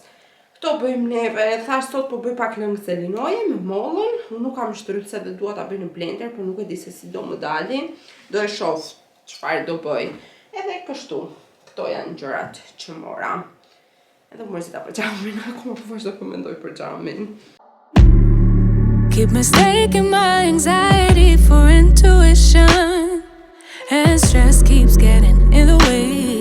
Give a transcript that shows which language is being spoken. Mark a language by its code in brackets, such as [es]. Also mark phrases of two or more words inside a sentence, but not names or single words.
[sq] Këto bëjmë neve, thash sot po bëj pak lëngë selinoje me mollën. Unë nuk kam shtrytse dhe dua ta bëj në blender, por nuk e di se si do më dalin. Do e shoh çfarë do bëj. Edhe kështu. Këto janë gjërat që mora. Edhe më mërzita për xhamin, akoma po vazhdo të mendoj për xhamin. [en] Keep mistaking my anxiety for intuition, and stress keeps getting in the way.